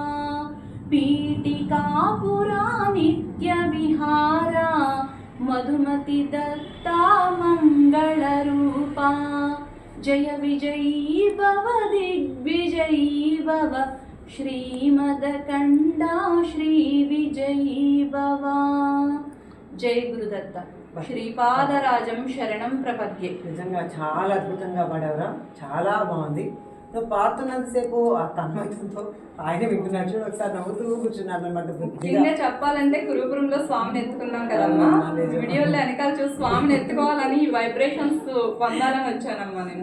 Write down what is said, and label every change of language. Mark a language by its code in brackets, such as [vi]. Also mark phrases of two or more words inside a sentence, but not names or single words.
[sa] पीठिकापुरा नित्यविहारा मधुमति दत्ता मंगलरूपा जय विजयी भव दिग्विजयी भव श्रीमदकण्डा श्रीविजयी भव जय गुरुदत्त శ్రీపాదరాజం శరణం ప్రపద్యే. [te] నిజంగా చాలా అద్భుతంగా పాడావురా, చాలా బాగుంది. నువ్వు పాడుతున్నంతసేపు ఆ తన్మయంతో ఆయన వింటున్నాడు చూడు, ఒకసారి నవ్వుతూ కూర్చున్నాడు అనమాట. ఇంకా చెప్పాలంటే కురుపురంలో స్వామిని ఎత్తుకున్నాం కదమ్మా, వీడియోలో వెనకాల చూసి స్వామిని ఎత్తుకోవాలని ఈ వైబ్రేషన్స్ పొందాలని వచ్చానమ్మా నేను.